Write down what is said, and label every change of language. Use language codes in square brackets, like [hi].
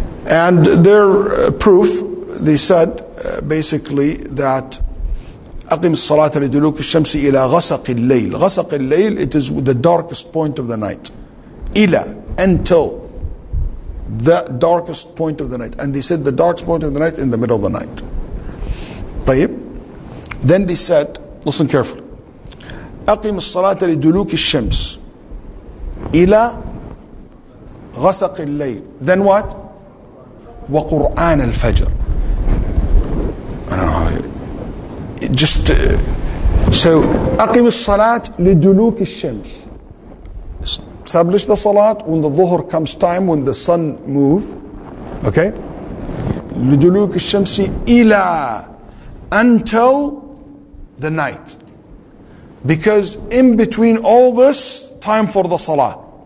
[en] And their proof, they said basically that [ar] أقم الصلاة لدلوك الشمس إلى غسق الليل. غسق الليل, [en] it is the darkest point of the night. إلى, until the darkest point of the night. And they said the darkest point of the night in the middle of the night. [ar] طيب. [en] Then they said, listen carefully. [ar] أقم الصلاة لدلوك الشمس إلى غسق الليل. [en] Then what? [ar] وقرآن الفجر. [en] I don't know. Just so [ar] أقم الصلاة لدلوك الشمس. [en] Establish the salat when the dhuhr comes time, when the sun move. Okay. [ar] لدلوك الشمس إلى [en] until the night. Because in between all this, time for the salah.